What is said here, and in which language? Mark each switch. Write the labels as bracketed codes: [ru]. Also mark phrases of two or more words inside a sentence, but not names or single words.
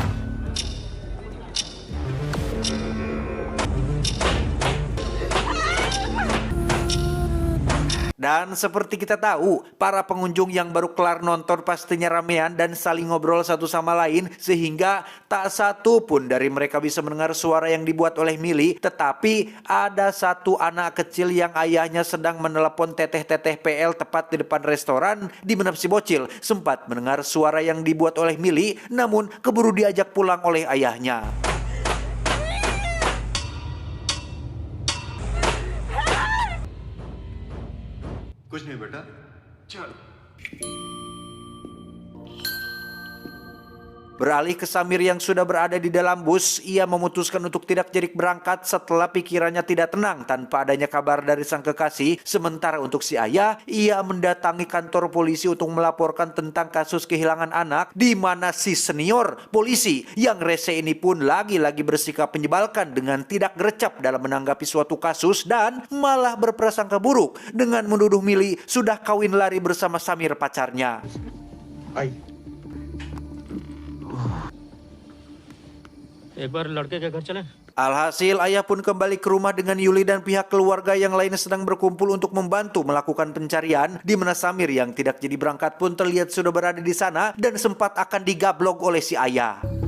[id] Dan seperti kita tahu, para pengunjung yang baru kelar nonton pastinya ramean dan saling ngobrol satu sama lain, sehingga tak satu pun dari mereka bisa mendengar suara yang dibuat oleh Mili. Tetapi ada satu anak kecil yang ayahnya sedang menelepon teteh-teteh PL tepat di depan restoran, di mana si bocil sempat mendengar suara yang dibuat oleh Mili, namun keburu diajak pulang oleh ayahnya. [hi] कुछ नहीं बेटा, चल. [id] Beralih ke Samir yang sudah berada di dalam bus, ia memutuskan untuk tidak jadi berangkat setelah pikirannya tidak tenang tanpa adanya kabar dari sang kekasih. Sementara untuk si ayah, ia mendatangi kantor polisi untuk melaporkan tentang kasus kehilangan anak, di mana si senior polisi yang rese ini pun lagi-lagi bersikap menyebalkan dengan tidak gercep dalam menanggapi suatu kasus dan malah berprasangka buruk dengan menuduh Mili sudah kawin lari bersama Samir pacarnya. [hi] एक बार लड़के के घर चलें. [id] Alhasil, ayah pun kembali ke rumah dengan Yuli dan pihak keluarga yang lainnya sedang berkumpul untuk membantu melakukan pencarian, di mana Samir yang tidak jadi berangkat pun terlihat sudah berada di sana dan sempat akan digablok oleh si ayah.